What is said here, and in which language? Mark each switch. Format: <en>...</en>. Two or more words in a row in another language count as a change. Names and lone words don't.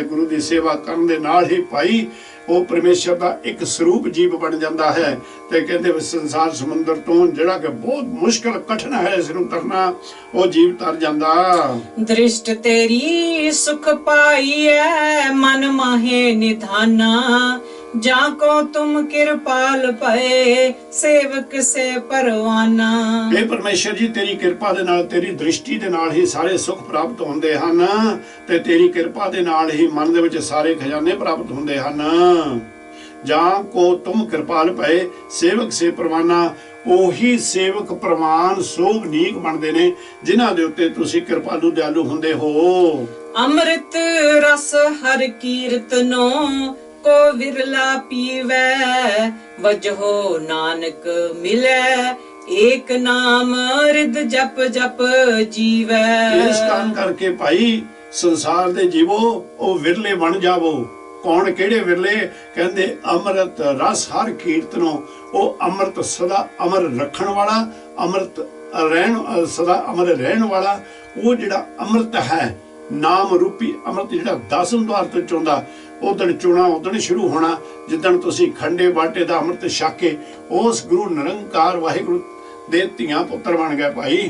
<pa>ਗੁਰੂ ਦੀ ਸੇਵਾ ਕਰਨ ਦੇ ਨਾਲ ਹੀ ਭਾਈ ਉਹ ਪਰਮੇਸ਼ਰ ਦਾ ਇੱਕ ਸਰੂਪ ਜੀਵ ਬਣ ਜਾਂਦਾ ਹੈ। ਤੇ ਕਹਿੰਦੇ ਸੰਸਾਰ ਸਮੁੰਦਰ ਤੋਂ ਜਿਹੜਾ ਕਿ ਬਹੁਤ ਮੁਸ਼ਕਲ ਕਠਿਨ ਹੈ ਇਸ ਨੂੰ ਤਰਨਾ, ਉਹ ਜੀਵ ਤਰ ਜਾਂਦਾ। ਦ੍ਰਿਸ਼ਟ ਤੇਰੀ ਸੁਖ ਪਾਈਐ ਮਨ ਮਾਹੇ ਨਿਧਾਨਾ, ਜਾਕੋ ਤੁਮ ਕ੍ਰਿਪਾਲ ਭਯੇ ਸੇਵਕ ਸੇ ਪਰਵਾਨਾ। ਹੇ ਪਰਮੇਸ਼ਰ ਜੀ, ਤੇਰੀ ਕਿਰਪਾ ਦੇ ਨਾਲ, ਤੇਰੀ ਦ੍ਰਿਸ਼ਟੀ ਦੇ ਨਾਲ ਹੀ ਸਾਰੇ ਸੁੱਖ ਪ੍ਰਾਪਤ ਹੁੰਦੇ ਹਨ ਤੇ ਤੇਰੀ ਕਿਰਪਾ ਦੇ ਨਾਲ ਹੀ ਮਨ ਦੇ ਵਿੱਚ ਸਾਰੇ ਖਜ਼ਾਨੇ ਪ੍ਰਾਪਤ ਹੁੰਦੇ ਹਨ। ਜਾਂ ਕੋ ਤੁਮ ਕਿਰਪਾਲ ਭਏ ਸੇਵਕ ਸੇ ਪਰਵਾਨਾ, ਉਹੀ ਸੇਵਕ ਪ੍ਰਵਾਨ ਸੋਭ ਨੀਕ ਬਣਦੇ ਨੇ ਜਿਨ੍ਹਾਂ ਦੇ ਉੱਤੇ ਤੁਸੀਂ ਕਿਰਪਾਲੂ ਦਿਆਲੂ ਹੁੰਦੇ ਹੋ। ਅੰਮ੍ਰਿਤ ਰਸ ਹਰ ਕੀਰਤਨੋ ਕੋ ਵਿਰਲਾ ਪੀਵੈ, ਵਜਹੋ ਨਾਨਕ ਮਿਲੈ ਏਕ ਨਾਮ ਰਿਦ ਜਪ ਜਪ ਜੀਵੈ। ਇਸ ਕਾਰਨ ਕਰਕੇ ਭਾਈ ਸੰਸਾਰ ਦੇ ਜੀਵੋ ਉਹ ਵਿਰਲੇ ਬਣ ਜਾਵੋ। ਕੌਣ ਕਿਹੜੇ ਵਿਰਲੇ? ਕਹਿੰਦੇ ਅੰਮ੍ਰਿਤ ਰਸ ਹਰ ਕੀਰਤਨੋਂ, ਉਹ ਅੰਮ੍ਰਿਤ ਸਦਾ ਅਮਰ ਰੱਖਣ ਵਾਲਾ, ਅੰਮ੍ਰਿਤ ਰਹਿਣ ਸਦਾ ਅਮਰ ਰਹਿਣ ਵਾਲਾ, ਉਹ ਜਿਹੜਾ ਅੰਮ੍ਰਿਤ ਹੈ ਨਾਮ ਰੂਪੀ ਅੰਮ੍ਰਿਤ ਜਿਹੜਾ 10 ਦੁਆਰ ਤੋਂ ਚੋਂਦਾ, ਉਦਣ ਚੁਣਾ ਉਦਣ ਸ਼ੁਰੂ ਹੋਣਾ ਜਿੱਦਣ ਤੁਸੀਂ ਖੰਡੇ ਬਾਟੇ ਦਾ ਅੰਮ੍ਰਿਤ ਛਕ ਕੇ ਉਸ ਗੁਰੂ ਨਿਰੰਕਾਰ ਵਾਹਿਗੁਰੂ ਦੇ ਧੀਆਂ ਪੁੱਤਰ ਬਣ ਗਏ ਭਾਈ।</pa>